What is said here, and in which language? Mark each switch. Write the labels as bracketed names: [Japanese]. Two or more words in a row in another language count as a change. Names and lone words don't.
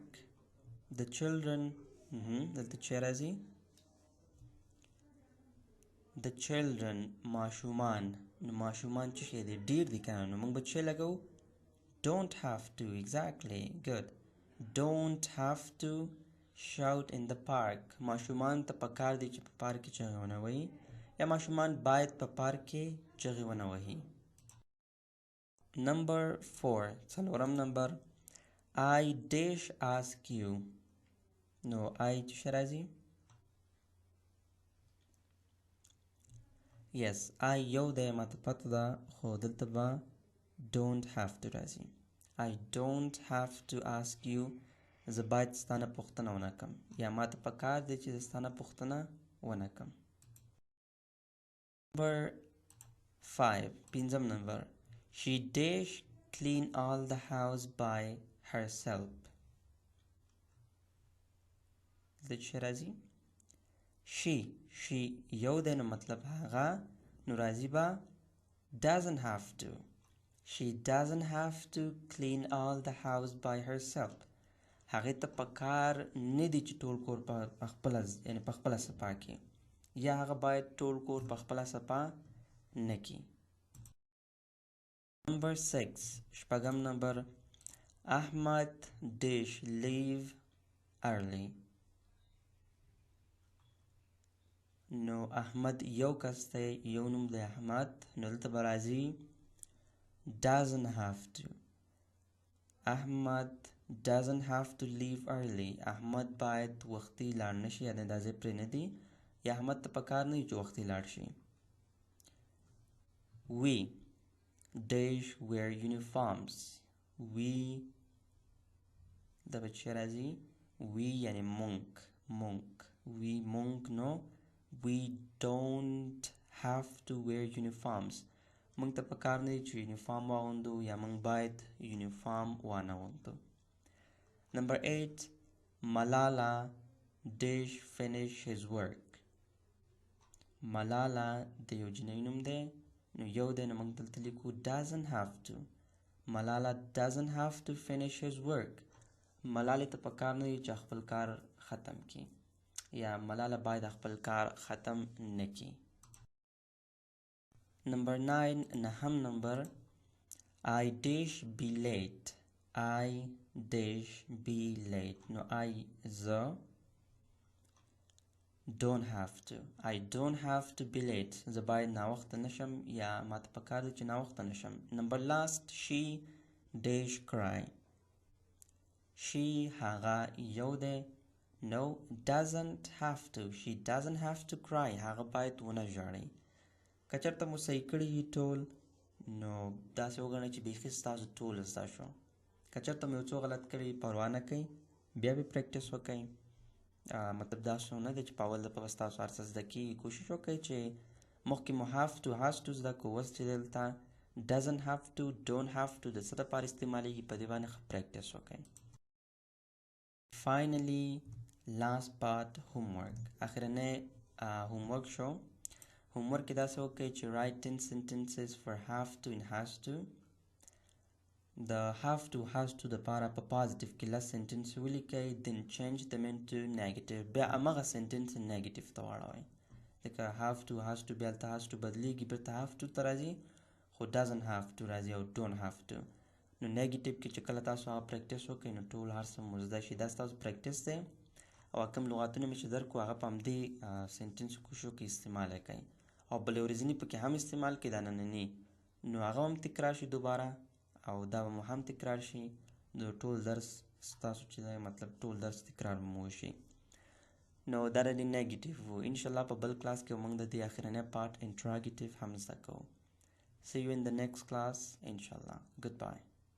[English] the children [Pashto] دلته چې راځي [English] the children [Pashto] ماشومان. نو ماشومان چې شي دی ډیر دي کنه نو موږ به چې لګو [English] don't have to. exactly good. don't have to shout in the park. [Pashto] ماشومان ته پکار دی چې په پارک کې چغې ونه وهي، یا ماشومان باید په پارک کې چغې ونه وهي. [English] نمبر 4 [Pashto] څلورم نمبر [English] I dash ask you. [Pashto] نو I چې راځي [English] yes I [Pashto] یو دی ماته پته ده، خو دلته به [English] don't have to [Pashto] راځي. [English] I don't have to ask you. [Pashto] زه باید ستانه پوښتنه ونه کم یا ما ته پکار دی چې زه ستانه پوښتنه ونه کم. [English] Number 5 [Pashto] پنځم نمبر [English] She dash clean all the house by herself. [Pashto] د چې راځي she یو دی نو مطلب هغه نو راځي به [English] doesn't have to. She doesn't have to clean all the house by herself. [Pashto] هغې ته پکار نه دی چې ټول کور په خپله یعنې په خپله صفا کړي یا هغه باید ټول کور په خپله صفا نه کړي. [English] Number 6 [Pashto] شپږم نمبر [English] احمد dash leave early. [Pashto] نو احمد یو کس دی یو نوم دی احمد نو دلته به راځي [English] doesn't have to. احمد doesn't have to leave early. [Pashto] احمد باید وختي لاړ نشي یعنې دا ځای پرې نه دی یا احمد ته پکار نه وي چې وختي لاړ شي. [English] We dash wear uniforms. We [Pashto] دا به چې راځي [English] we [Pashto] یعنې مونږ [English] we [Pashto] مونږ نو [English] we don't have to wear uniforms. [Pashto] مونږ ته پکار نه دی چې یونیفارم واغوندو یا مونږ باید یونیفارم وانه غوندو. [English] Number 8 Malala dash finish his work. [Pashto] Malala د یو جنۍ نوم دی نو یو دی نو مونږ دلته لیکو [English] doesn't have to. Malala doesn't have to finish his work. [Pashto] ملالې ته پکار نه دی چې خپل کار ختم کړي یا ملاله باید خپل کار ختم نه کړي. [English] Number 9 [Pashto] نهم نمبر [English] I dash be late. I dash be late. نو I زه don't have to. I don't have to be late. [Pashto] زه باید ناوخته نشم یا ما ته پکار دی چې ناوخته نشم. [English] Number last she dash cry. She [Pashto] هغه یو دی [English] No doesn't have to. She doesn't have to cry. [Pashto] هغه باید ونه ژاړي. که چېرته مو صحیح کړي ټول نو داسې وګڼئ چې بیخي ستاسو ټول زده شو. که چېرته مو یو څو غلط کړي پروا نه کوئ بیا به پریکټس وکئ. مطلب داسې نه دی چې په اول دفعه به ستاسو هر څه زده کېږي. کوشش وکئ چې مخکې مو [English] have to has to [Pashto] زده کړو اوس چې دلته [English] doesn't have to don't have to [Pashto] د څه دپاره استعمالیږي په دې باندې ښه پریکټس وکئ. [English] Finally last part homework. [Pashto] اخرنی homework شو. homework کې داسې وکړئ چې [English] write 10 sentences for have to and has to. [Pashto] د [English] have to has to [Pashto] دپاره په positive کې لس sentence ولیکئ [English] then change them into negative. [Pashto] بیا همغه sentence negative ته واړوئ. لکه [English] have to has to [Pashto] بیا هلته [English] has to [Pashto] بدلیږي بیرته [English] have to [Pashto] ته راځي خو [English] doesn't have to [Pashto] راځي او [English] don't have to. [Pashto] نو نیگیټیو کې چې کله تاسو هغه پریکټس وکړئ نو ټول هر څه مو زده شي. دا ستاسو پریکټس دی او کوم لغاتونه مې چې درکړو هغه په همدې سینټنسو کوشو کې استعمال یې کړئ او بلې ورځني پکې هم استعمال کړئ دا ننني نو هغه هم تکرار شي دوباره او دا به مو هم تکرار شي نو ټول درس ستاسو چې دی مطلب ټول درس تکرار مو وشي. نو دا د نیگیټیو و. انشاءالله په بل کلاس کې موږ د دې اخرنی پارټ انټراګیټیو هم زده کوو. [English] See you in the next class inshallah. Goodbye.